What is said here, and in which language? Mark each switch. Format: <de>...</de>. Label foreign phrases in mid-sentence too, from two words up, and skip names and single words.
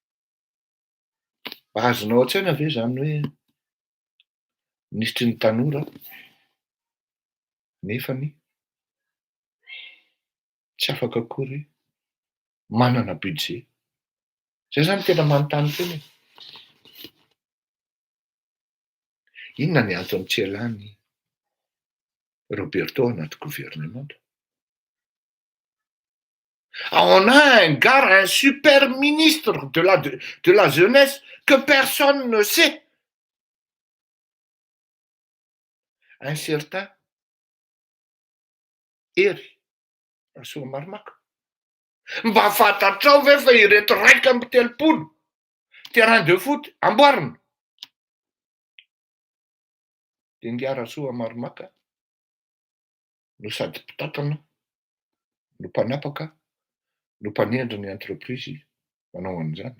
<mg>Azonao an-tsaina ve zany hoe nisitry ny tanora nefany tsy afaka akory manana budget? Zay zany tena manontany tena. Inona ny antony tsy ialany Roberto anaty gouvernement?</mg> <fr>On a un gars, un super ministre de la jeunesse que personne ne sait. Un certain Hery Rasoamaromaka.</fr> <mg>Mba fantatrao ve fa ireto raika amby 30</mg> <fr>terrain de foot</fr> <mg>amboarina? Dia Ngia Rasoamaromaka no sady mpitatana, no mpanapaka, no mpanendry ny entreprise manao an'izany.</mg>